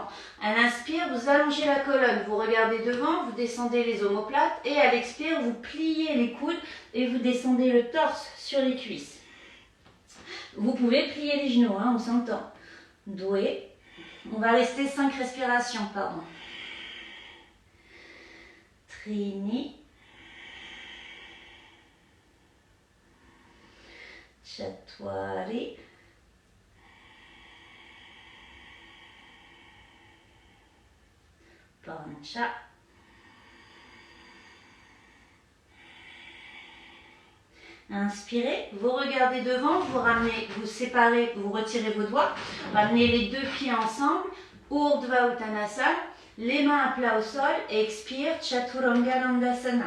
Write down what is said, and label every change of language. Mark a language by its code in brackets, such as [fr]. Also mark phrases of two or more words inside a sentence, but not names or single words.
[fr] À l'inspire, vous allongez la colonne. Vous regardez devant, vous descendez les omoplates. Et à l'expire, vous pliez les coudes et vous descendez le torse sur les cuisses. Vous pouvez plier les genoux, hein, on s'entend. Doué. On va rester 5 respirations, pardon. Trini. Chatwari. Pancha. Inspirez, vous regardez devant, vous ramenez, vous séparez, vous retirez vos doigts, ramenez les deux pieds ensemble, Urdhva Uttanasana, les mains à plat au sol, expire, Chaturanga Dandasana.